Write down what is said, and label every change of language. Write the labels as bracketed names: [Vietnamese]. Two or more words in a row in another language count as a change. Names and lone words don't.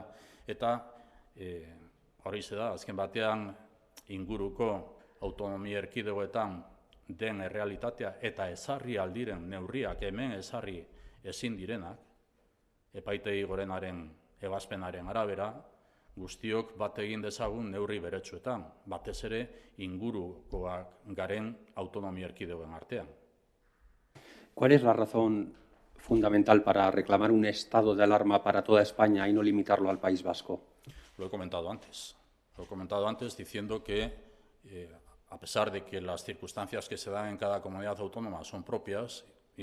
[Basque] Eta horixe da, azken batean inguruko autonomia erkidegoetan den errealitatea eta ezarri aldiren neurriak hemen ezarri ezin direnak, epaitegi gorenaren ebazpenaren arabera, guztiok bat egin dezagun neurri beretsuetan, batez ere ingurukoak garen autonomia erkidegoen artean. [Spanish] ¿Cuál es la razón fundamental para reclamar un estado de alarma para toda España y no limitarlo al País Vasco? Lo he comentado antes. Lo he comentado antes diciendo que, a pesar de que las circunstancias que se dan en cada comunidad autónoma son propias y